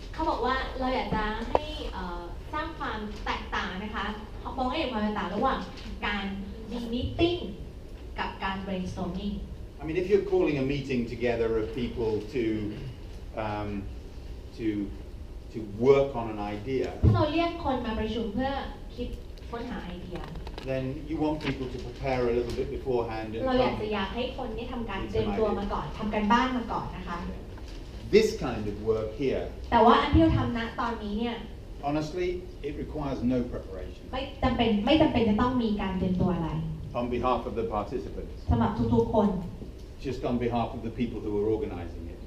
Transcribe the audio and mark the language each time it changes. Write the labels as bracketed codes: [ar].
[th] เขาบอกว่าเราอยากจะให้สร้างความแตกต่างนะคะมองให้เห็นความแตกต่างระหว่างการมี meeting กับการ brainstorming. [en] I mean, if you're calling a meeting together of people to work on an idea, [th] ถ้าเราเรียกคนมาประชุมเพื่อคิดค้นหาไอเดีย [en] then you want people to prepare a little bit beforehand and [th] เราอยากให้คนนี้ทำการเตรียมตัวมาก่อนทำการบ้านมาก่อนนะคะ [en] This kind of work here, [th] แต่ว่าอันที่เราทำณตอนนี้เนี่ย [en] honestly, it requires no preparation [th] ไม่จำเป็นจะต้องมีการเตรียมตัวอะไร [en] on behalf of the participants, [th] สำหรับทุกๆคน [en] just on behalf of the people who are organizing it.